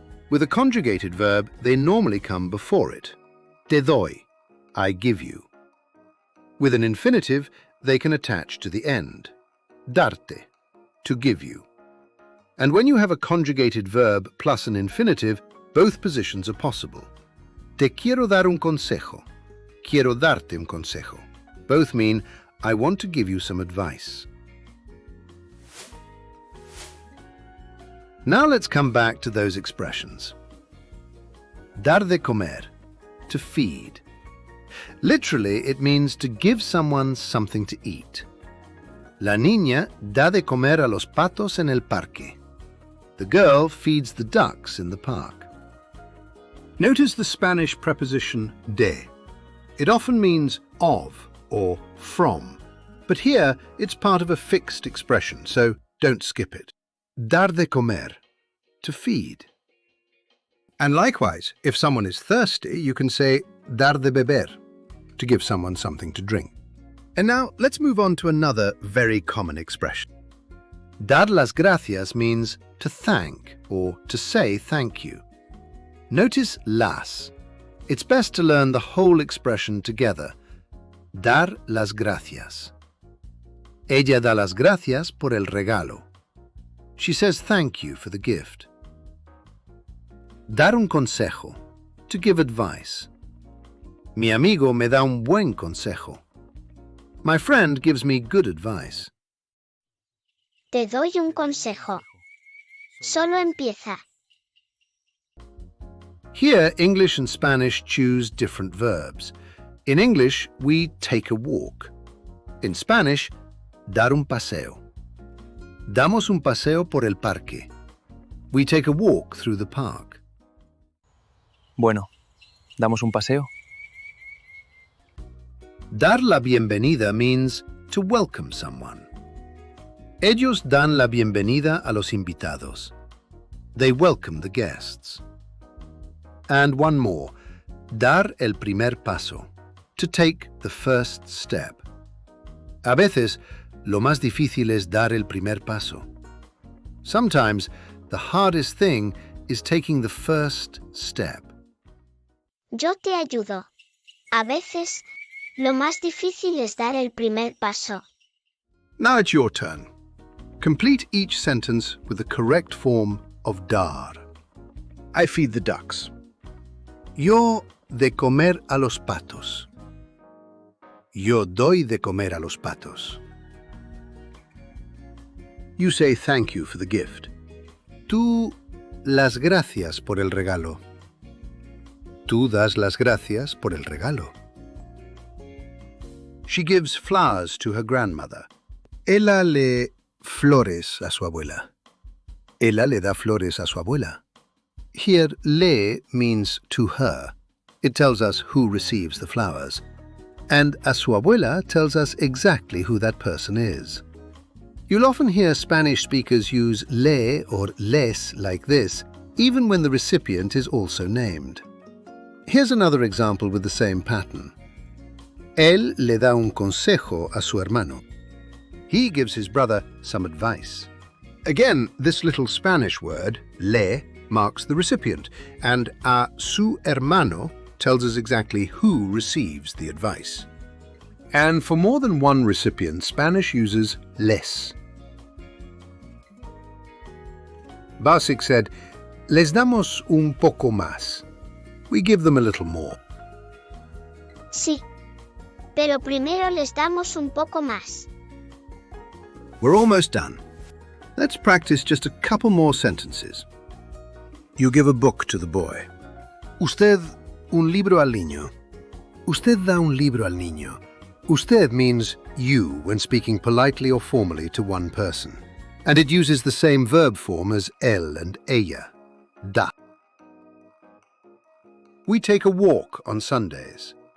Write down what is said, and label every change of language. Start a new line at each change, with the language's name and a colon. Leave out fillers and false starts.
English: With a conjugated verb, they normally come before it.
Spanish: Te doy,
English: I give you. With an infinitive, they can attach to the end. Darte, to give you. And when you have a conjugated verb plus an infinitive, both positions are possible.
Spanish: Te quiero dar un consejo. Quiero darte un consejo.
English: Both mean, I want to give you some advice. Now let's come back to those expressions.
Spanish: Dar de comer,
English: to feed. Literally, it means to give someone something to eat.
Spanish: La niña da de comer a los patos en el parque.
English: The girl feeds the ducks in the park. Notice the Spanish preposition de. It often means of or from, but here it's part of a fixed expression, so don't skip it.
Spanish: Dar de comer,
English: to feed. And likewise, if someone is thirsty, you can say
Spanish: dar de beber,
English: to give someone something to drink. And now let's move on to another very common expression.
Spanish: Dar las gracias
English: means to thank or to say thank you. Notice las. It's best to learn the whole expression together.
Spanish: Dar las gracias. Ella da las gracias por el regalo.
English: She says thank you for the gift.
Spanish: Dar un consejo,
English: to give advice.
Spanish: Mi amigo me da un buen consejo.
English: My friend gives me good advice.
Spanish: Te doy un consejo. Solo empieza.
English: Here, English and Spanish choose different verbs. In English, we take a walk. In Spanish,
Spanish: dar un paseo. Damos un paseo por el parque.
English: We take a walk through the park.
Spanish: Bueno, ¿damos un paseo? Dar la bienvenida
English: means to welcome someone.
Spanish: Ellos dan la bienvenida a los invitados.
English: They welcome the guests. And one more,
Spanish: dar el primer paso,
English: to take the first step.
Spanish: A veces, lo más difícil es dar el primer paso.
English: Sometimes, the hardest thing is taking the first step.
Spanish: Yo te ayudo. A veces, lo más difícil es dar el primer paso.
English: Now it's your turn. Complete each sentence with the correct form of dar. I feed the ducks.
Spanish: Yo de comer a los patos. Yo doy de comer a los patos.
English: You say thank you for the gift.
Spanish: Tú las gracias por el regalo. Tú das las gracias por el regalo.
English: She gives flowers to her grandmother.
Spanish: Ella le flores a su abuela. Ella le da flores a su abuela.
English: Here, le means to her. It tells us who receives the flowers. And
Spanish: a su abuela
English: tells us exactly who that person is. You'll often hear Spanish speakers use le or les like this, even when the recipient is also named. Here's another example with the same pattern.
Spanish: Él le da un consejo a su hermano.
English: He gives his brother some advice. Again, this little Spanish word, le, marks the recipient, and
Spanish: a su hermano
English: tells us exactly who receives the advice. And for more than one recipient, Spanish uses les. Basic said,
Spanish: les damos un poco más.
English: We give them a little more.
Spanish: Sí. Pero primero les damos un poco más.
English: We're almost done. Let's practice just a couple more sentences. You give a book to the boy.
Spanish: Usted un libro al niño. Usted da un libro al niño.
English: Usted means you when speaking politely or formally to one person. And it uses the same verb form as él and ella. Da. We take a walk on Sundays.